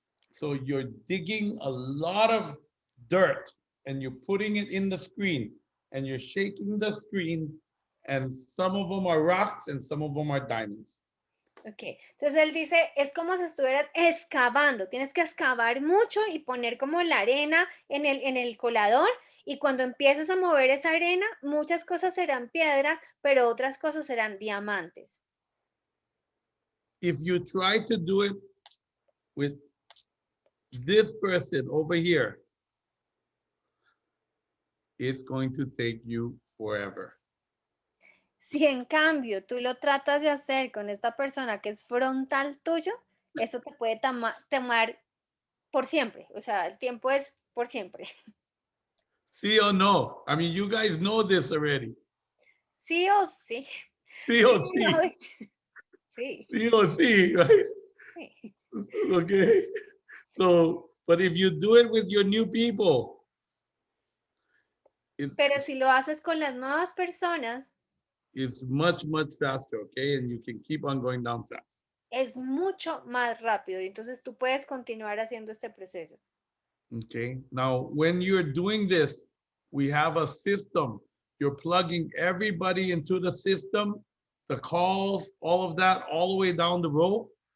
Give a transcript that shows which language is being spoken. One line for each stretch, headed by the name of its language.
English: So you're digging a lot of dirt and you're putting it in the screen and you're shaking the screen, and some of them are rocks and some of them are diamonds.
Spanish: Ok, entonces él dice, es como si estuvieras excavando, tienes que excavar mucho y poner como la arena en el colador y cuando empieces a mover esa arena, muchas cosas serán piedras, pero otras cosas serán diamantes.
English: If you try to do it with this person over here, it's going to take you forever.
Spanish: Si en cambio tú lo tratas de hacer con esta persona que es frontal tuyo, esto te puede tomar por siempre, o sea, el tiempo es por siempre. Sí o no?
English: I mean, you guys know this already.
Spanish: Sí o sí. Sí o Sí, sí. sí. Sí o sí,
English: right?
Spanish: Sí.
English: Okay. So, but if you do it with your new people,
Spanish: Pero si lo haces con las nuevas personas,
English: it's much, much faster, okay? And you can keep on going down fast.
Spanish: es mucho más rápido y entonces tú puedes continuar haciendo este proceso.
English: Okay. Now, when you're doing this, we have a system. You're plugging everybody into the system, the calls, all of that, all the way down the row.